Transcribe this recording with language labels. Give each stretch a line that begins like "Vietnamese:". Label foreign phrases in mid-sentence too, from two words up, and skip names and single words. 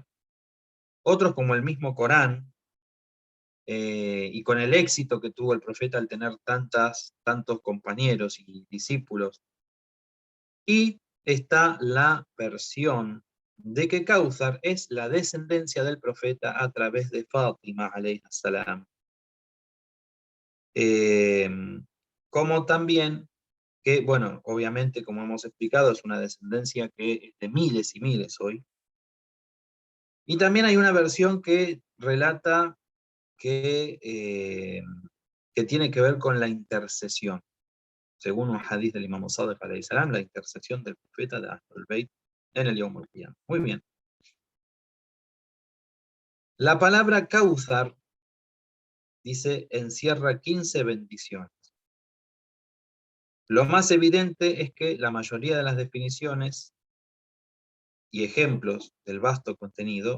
Spanish: Otros como el mismo Corán, y con el éxito que tuvo el profeta al tener tantos compañeros y discípulos. Y está la versión de que Kawthar es la descendencia del profeta a través de Fátima
Arabic: عليه السلام.
Spanish: Como también que, bueno, obviamente, como hemos explicado, es una descendencia que es de miles y miles hoy. Y también hay una versión que relata que tiene que ver con la intercesión. Según un hadith del Imam Sadiq
Arabic: عليه السلام,
Spanish: la intercesión del profeta de
Arabic: أهل البيت
Spanish: en el
Arabic: يوم القيامة.
Spanish: Muy bien. La palabra Kawthar, dice, encierra 15 bendiciones. Lo más evidente es que la mayoría de las definiciones y ejemplos del vasto contenido,